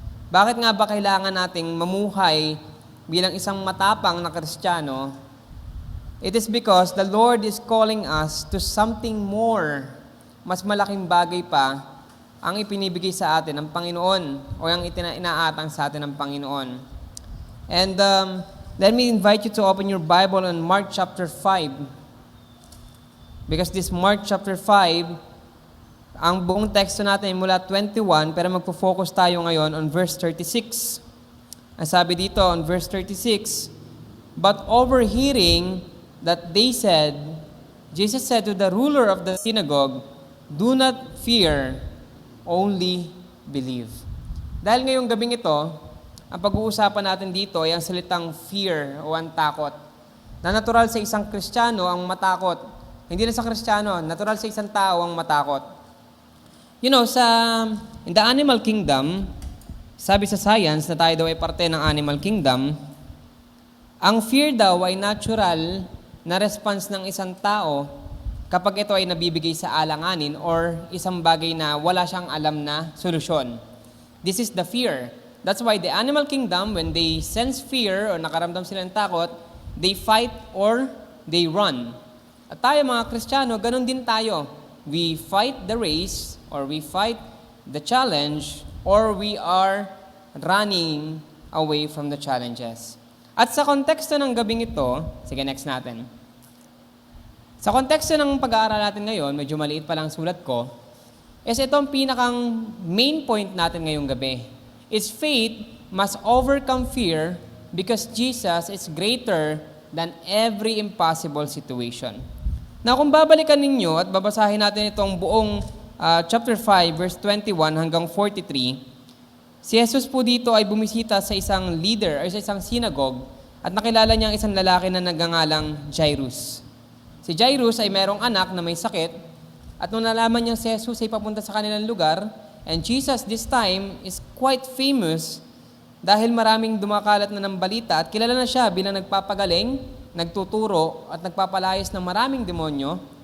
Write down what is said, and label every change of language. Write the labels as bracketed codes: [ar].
[tl] Bakit nga ba kailangan nating mamuhay bilang isang matapang na Kristiyano? [en] It is because the Lord is calling us to something more. [tl] Mas malaking bagay pa ang ipinibigay sa atin ng Panginoon o ang inaatang sa atin ng Panginoon. [en] And let me invite you to open your Bible on Mark chapter 5. Because this Mark chapter 5, [tl] ang buong teksto natin ay mula 21, pero magpo-focus tayo ngayon [en] on verse 36. [tl] Ang sabi dito [en] on verse 36, "But overhearing that they said, Jesus said to the ruler of the synagogue, 'Do not fear, only believe.'" [tl] Dahil ngayong gabing ito, ang pag-uusapan natin dito ay ang salitang fear o ang takot. Na natural sa isang Kristiyano ang matakot. Hindi na sa Kristiyano, natural sa isang tao ang matakot. [en] You know, in the animal kingdom, [tl] sabi sa science na tayo daw ay parte ng animal kingdom, ang fear daw ay natural na response ng isang tao kapag ito ay nabibigay sa alanganin or isang bagay na wala siyang alam na solusyon. [en] This is the fear. That's why the animal kingdom, when they sense fear [tl] o nakaramdam sila ng takot, [en] they fight or they run. [tl] At tayo mga Kristiyano, ganun din tayo. [en] We fight the race or we fight the challenge or we are running away from the challenges. [tl] At sa konteksto ng gabing ito, sige next natin. Sa konteksto ng pag-aaral natin ngayon, medyo maliit pa lang sulat ko, is ito ang pinakang main point natin ngayong gabi. [en] Is faith must overcome fear because Jesus is greater than every impossible situation. [tl] Now, kung babalikan ninyo at babasahin natin itong buong chapter 5, verse 21 hanggang 43, si Jesus po dito ay bumisita sa isang leader or sa isang synagogue at nakilala niya ang isang lalaki na nagngangalang Jairus. Si Jairus ay merong anak na may sakit at nung nalaman niyang si Jesus ay papunta sa kanilang lugar, [en] and Jesus this time is quite famous [tl] dahil maraming dumakalat na ng balita at kilala na siya bilang nagpapagaling, nagtuturo at nagpapalayas ng maraming demonyo.